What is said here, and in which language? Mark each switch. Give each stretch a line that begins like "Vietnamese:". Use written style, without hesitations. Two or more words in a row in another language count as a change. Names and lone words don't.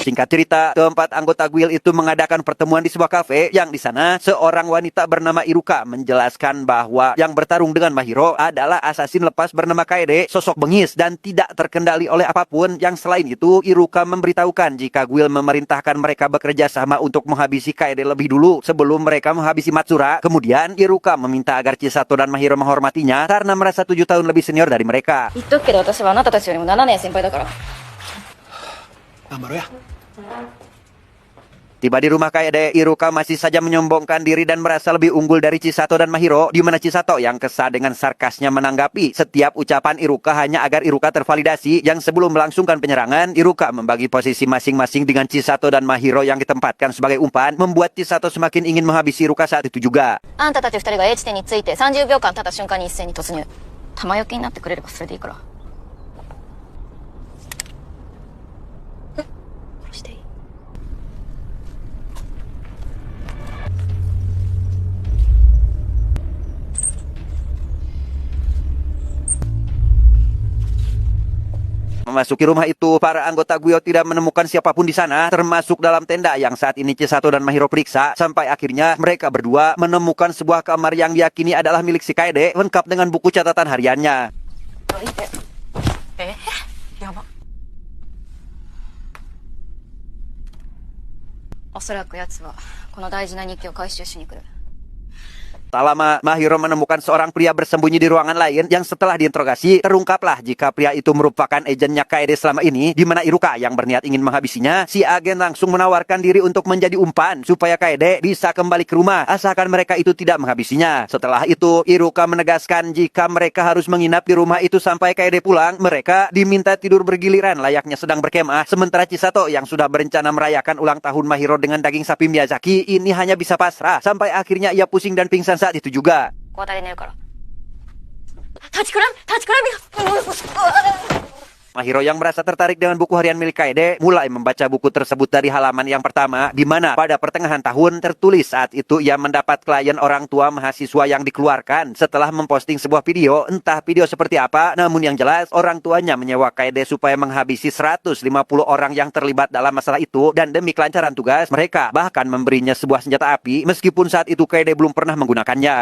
Indonesian: Singkat cerita, keempat anggota Guild itu mengadakan pertemuan di sebuah kafe yang di sana seorang wanita bernama Iruka menjelaskan bahwa yang bertarung dengan Mahiro adalah asasin lepas bernama Kaede, sosok bengis dan tidak terkendali oleh apapun. Yang selain itu, Iruka memberitahukan jika Guild memerintahkan mereka bekerja sama untuk menghabisi Kaede lebih dulu sebelum mereka menghabisi Matsura. Kemudian Iruka meminta agar Chisato dan Mahiro menghormatinya karena merasa 7 tahun lebih senior dari mereka.
Japanese: 言っとくけど私はあなたたちよりも7年先輩だから。頑張ろうや。
Indonesian: Tiba di rumah Kaede, Iruka masih saja menyombongkan diri dan merasa lebih unggul dari Chisato dan Mahiro, di mana Chisato yang kesal dengan sarkasnya menanggapi setiap ucapan Iruka hanya agar Iruka tervalidasi. Yang sebelum melangsungkan penyerangan, Iruka membagi posisi masing-masing dengan Chisato dan Mahiro yang ditempatkan sebagai umpan, membuat Chisato semakin ingin menghabisi Iruka saat itu juga.
Japanese: あんたたち2人が H 点について30秒間経った瞬間に一斉に突入。玉よけになってくれればそれでいいから。え、殺していい？
Indonesian: Memasuki rumah itu, para anggota Guild tidak menemukan siapapun di sana, termasuk dalam tenda yang saat ini Chisato dan Mahiro periksa. Sampai akhirnya mereka berdua menemukan sebuah kamar yang diyakini adalah milik si Kaede, lengkap dengan buku catatan hariannya.
Japanese: え、やば。おそらく奴はこの大事な日記を回収しに来る。
Indonesian: Tak lama, Mahiro menemukan seorang pria bersembunyi di ruangan lain yang setelah diinterogasi, terungkaplah jika pria itu merupakan agennya Kaede selama ini, di mana Iruka yang berniat ingin menghabisinya. Si agen langsung menawarkan diri untuk menjadi umpan, supaya Kaede bisa kembali ke rumah, asalkan mereka itu tidak menghabisinya. Setelah itu, Iruka menegaskan jika mereka harus menginap di rumah itu sampai Kaede pulang, mereka diminta tidur bergiliran layaknya sedang berkemah, sementara Chisato yang sudah berencana merayakan ulang tahun Mahiro dengan daging sapi Miyazaki, ini hanya bisa pasrah, sampai akhirnya ia pusing dan pingsan saat itu juga.
Japanese: 交代で寝るから。立ちくらみ。
Indonesian: Mahiro yang merasa tertarik dengan buku harian milik Kaede mulai membaca buku tersebut dari halaman yang pertama, di mana pada pertengahan tahun tertulis saat itu ia mendapat klien orang tua mahasiswa yang dikeluarkan setelah memposting sebuah video, entah video seperti apa, namun yang jelas orang tuanya menyewa Kaede supaya menghabisi 150 orang yang terlibat dalam masalah itu, dan demi kelancaran tugas mereka bahkan memberinya sebuah senjata api meskipun saat itu Kaede belum pernah menggunakannya.